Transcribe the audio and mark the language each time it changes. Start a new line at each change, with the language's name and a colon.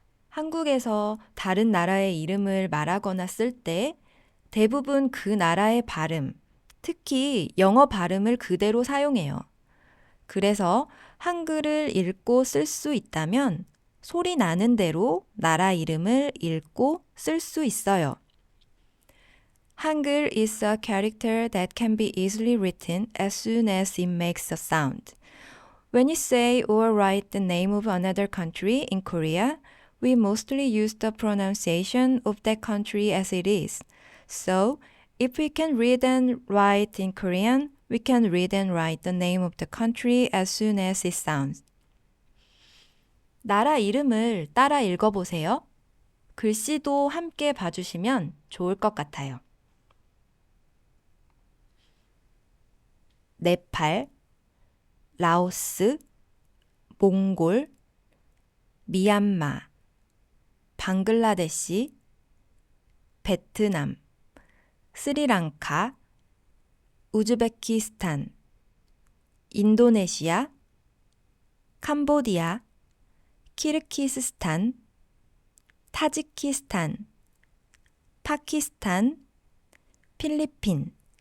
Korean: 한국에서 다른 나라의 이름을 말하거나 쓸 때 대부분 그 나라의 발음, 특히 영어 발음을 그대로 사용해요. 그래서 한글을 읽고 쓸 수 있다면 소리 나는 대로 나라 이름을 읽고 쓸 수 있어요.
English: 한글 is a character that can be easily written as soon as it makes a sound. When you say or write the name of another country in Korea, we mostly use the pronunciation of that country as it is. So, if we can read and write in Korean, we can read and write the name of the country as soon as it sounds.
Korean: 나라 이름을 따라 읽어보세요. 글씨도 함께 봐주시면 좋을 것 같아요. 네팔, 라오스, 몽골, 미얀마, 방글라데시, 베트남, 스리랑카, 우즈베키스탄, 인도네시아, 캄보디아, 키르기스스탄, 타지키스탄, 파키스탄, 필리핀.